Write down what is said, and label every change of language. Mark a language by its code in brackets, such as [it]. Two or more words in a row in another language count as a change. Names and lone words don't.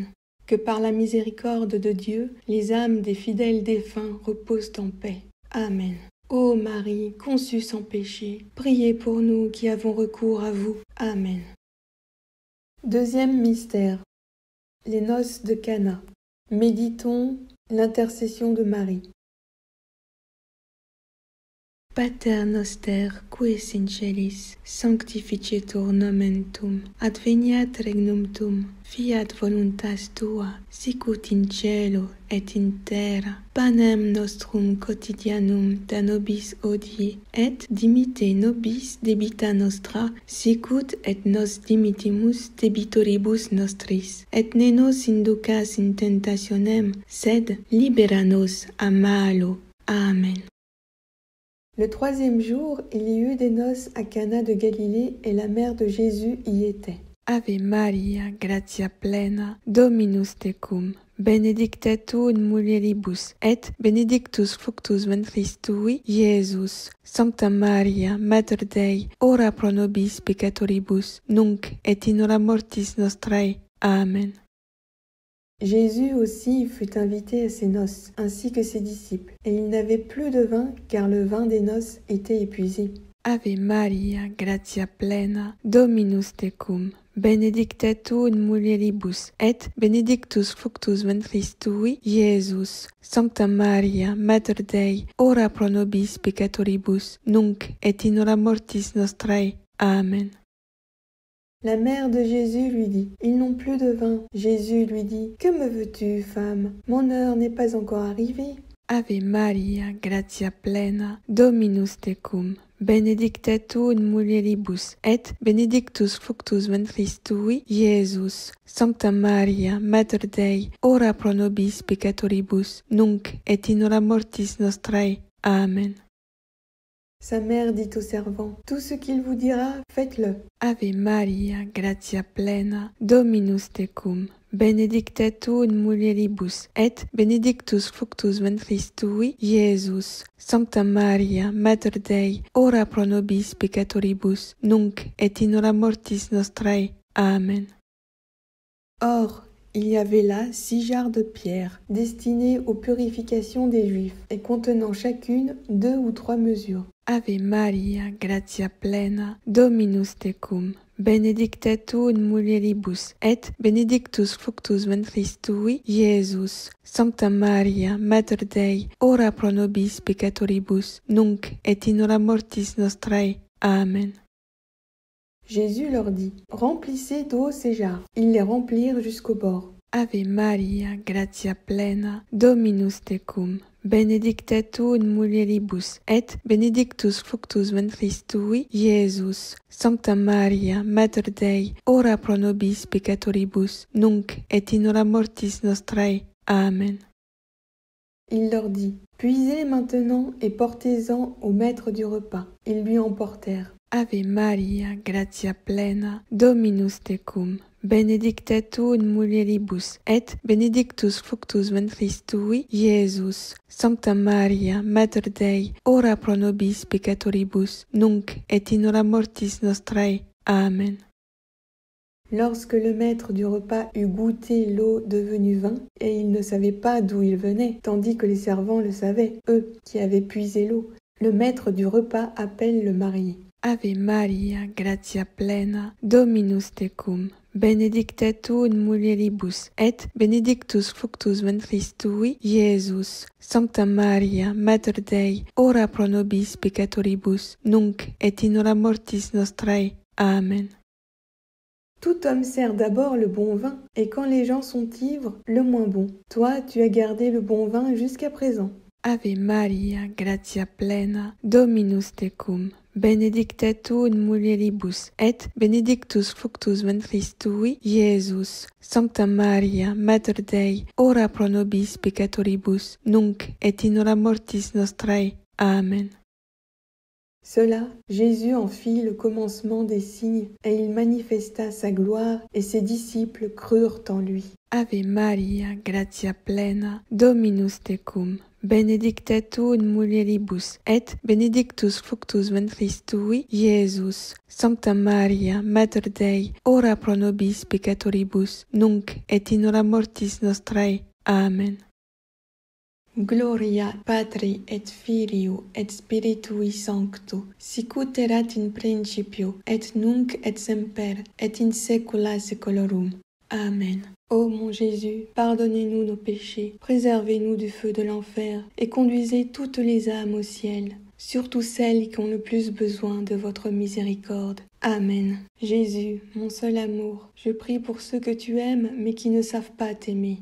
[fr] Que par la miséricorde de Dieu, les âmes des fidèles défunts reposent en paix. Amen. Ô Marie, conçue sans péché, priez pour nous qui avons recours à vous. Amen. Deuxième mystère. Les noces de Cana. Méditons l'intercession de Marie. [la] Pater noster, qui es in celis, sanctificetur nomen tuum, adveniat regnum tuum, fiat voluntas tua, sicut in cielo et in terra. Panem nostrum quotidianum da nobis hodie, et dimitte nobis debita nostra, sicut et nos dimitimus debitoribus nostris. Et ne nos inducas in tentationem, sed libera nos a malo. Amen. [fr] Le troisième jour, il y eut des noces à Cana de Galilée et la mère de Jésus y était. [la] Ave Maria, gratia plena, Dominus tecum, benedicta tu in mulieribus, et benedictus fructus ventris tui, Iesus. Sancta Maria, Mater Dei, ora pro nobis peccatoribus, nunc et in hora mortis nostrae. Amen. [fr] Jésus aussi fut invité à ces noces, ainsi que ses disciples, et il n'avait plus de vin, car le vin des noces était épuisé. [la] Ave Maria, gratia plena, Dominus tecum, benedicta tu in mulieribus, et benedictus fructus ventris tui, Iesus. Sancta Maria, Mater Dei, ora pro nobis peccatoribus, nunc et in hora mortis nostrae. Amen. [fr] La mère de Jésus lui dit « Ils n'ont plus de vin. » Jésus lui dit « Que me veux-tu, femme? Mon heure n'est pas encore arrivée. » [la] Ave Maria, gratia plena, Dominus tecum, benedicta tu in mulieribus, et benedictus fructus ventris tui, Iesus. Sancta Maria, Mater Dei, ora pro nobis peccatoribus, nunc et in hora mortis nostrae. Amen. [fr] Sa mère dit au servant « Tout ce qu'il vous dira, faites-le. » [la] Ave Maria, gratia plena, Dominus tecum, benedicta tu in mulieribus, et benedictus fructus ventris tui, Iesus. Sancta Maria, Mater Dei, ora pro nobis peccatoribus, nunc et in hora mortis nostrae. Amen. [fr] Or, il y avait là 6 jarres de pierre, destinées aux purifications des Juifs, et contenant chacune 2 ou 3 mesures. [la] Ave Maria, gratia plena, Dominus tecum, benedicta tu in mulieribus, et benedictus fructus ventris tui, Iesus. Sancta Maria, Mater Dei, ora pro nobis peccatoribus, nunc et in hora mortis nostrae. Amen. [fr] Jésus leur dit « Remplissez d'eau ces jarres. » Ils les remplirent jusqu'au bord. [la] Ave Maria, gratia plena, Dominus tecum, benedicta tu in mulieribus, et benedictus fructus ventris tui, Iesus. Sancta Maria, Mater Dei, ora pro nobis peccatoribus, nunc et in hora mortis nostrae. Amen. [fr] Il leur dit, « Puisez maintenant et portez-en au maître du repas. » Ils lui emportèrent. [la] Ave Maria, gratia plena, Dominus tecum, benedicta tu in mulieribus, et benedictus fructus ventris tui, Iesus. Sancta Maria, Mater Dei, ora pro nobis peccatoribus, nunc et in hora mortis nostrae. Amen. [fr] Lorsque le maître du repas eut goûté l'eau devenue vin, et il ne savait pas d'où il venait, tandis que les servants le savaient, eux qui avaient puisé l'eau, le maître du repas appelle le marié. [la] Ave Maria, gratia plena, Dominus tecum, benedicta tu in mulieribus, et benedictus fructus ventris tui, Iesus. Sancta Maria, Mater Dei, ora pro nobis peccatoribus, nunc et in hora mortis nostrae. Amen. [fr] Tout homme sert d'abord le bon vin, et quand les gens sont ivres, le moins bon. Toi, tu as gardé le bon vin jusqu'à présent. [la] Ave Maria, gratia plena, Dominus tecum, benedicta tu in mulieribus, et benedictus fructus ventris tui, Iesus. Sancta Maria, Mater Dei, ora pro nobis peccatoribus, nunc et in hora mortis nostrae. Amen. [fr] Cela, Jésus en fit le commencement des signes, et il manifesta sa gloire, et ses disciples crurent en lui. [la] Ave Maria, gratia plena, Dominus tecum, benedicta tu in mulieribus, et benedictus fructus ventris tui, Iesus. Sancta Maria, Mater Dei, ora pro nobis peccatoribus, nunc et in hora mortis nostrae. Amen. Gloria Patri et Filio et Spiritui Sancto, sicut erat in principio, et nunc et semper, et in saecula saeculorum. Amen. [fr] Ô mon Jésus, pardonnez-nous nos péchés, préservez-nous du feu de l'enfer, et conduisez toutes les âmes au ciel, surtout celles qui ont le plus besoin de votre miséricorde. Amen. Jésus, mon seul amour, je prie pour ceux que tu aimes mais qui ne savent pas t'aimer.